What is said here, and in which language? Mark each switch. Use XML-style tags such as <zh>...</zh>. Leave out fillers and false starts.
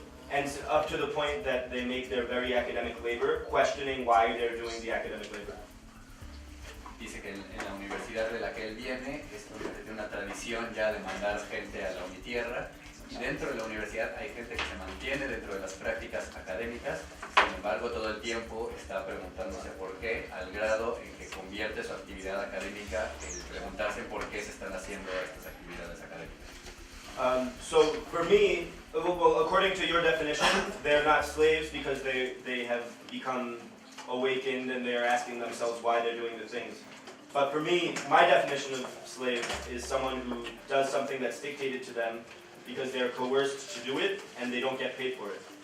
<en>And up to the point that they make their very academic labor questioning why they're doing the academic labor.</en> <es>Dice que en la universidad de la que él viene, esto tiene una tradición ya de mandar gente a la Unitierra, y dentro de la universidad hay gente que se mantiene dentro de las prácticas académicas, sin embargo todo el tiempo está preguntándose por qué, al grado en que convierte su actividad académica en preguntarse por qué se están haciendo estas actividades académicas.</es> <en>So for me, well, according to your definition, they're not slaves because they have become awakened and they're asking themselves why they're doing the things. But for me, my definition of slave is someone who does something that's dictated to them because they're coerced to do it and they don't get paid for it.</en>